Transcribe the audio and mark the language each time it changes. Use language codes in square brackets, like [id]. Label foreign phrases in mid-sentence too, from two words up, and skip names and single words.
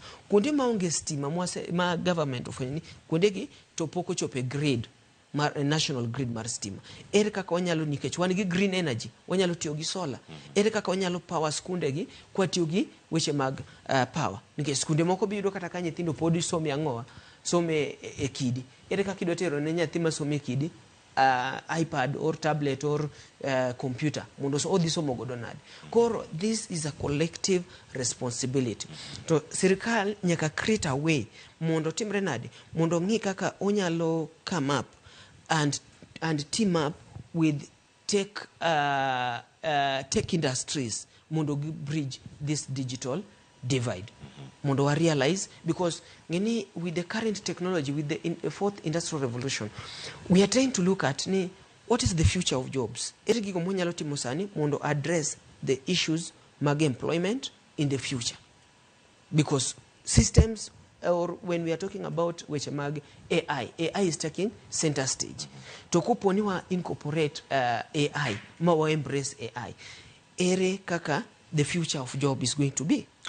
[luo] Kuonde maonge stima ma government ofwenye, kuonde gi to poko chope [en] grid national grid [luo] mar stima. Ere kaka wanyalo, nikech wan gi [en] green energy, [luo] wanyalo tiyo gi solar. Ere kaka wanyalo power skunde gi kwa tiyo gi weche mag power. Nikech skunde moko biyudo kata ka nyithindo podi some ang'owa, some e kidi. Ere kaka idwa tero ne nyathi ma some e kidi [en] iPad or tablet or computer. [luo] Mondo so odhi somo godo nadi. [en] Koro this is a collective responsibility. [luo] To sirkal nyaka [en] create a way [luo] mondo timre nadi, mondo ngi kaka onyalo [en] come up and team up with tech industries mondo bridge this digital divide. [luo] Mondo wa [en] realize, because ngeni with the current technology, with the fourth industrial revolution, we are trying to look at what is the future of jobs. [luo] Ere gigo monyalo timo sani mondo [en] address the issues [luo] mag [en] employment in the future. Because systems, or when we are talking about [luo] weche mag [en] AI is taking center stage. [luo] To kuponi wa [en] incorporate AI, [luo] ma wa [en] embrace AI. [luo] Ere kaka [en] the future of job is going to be.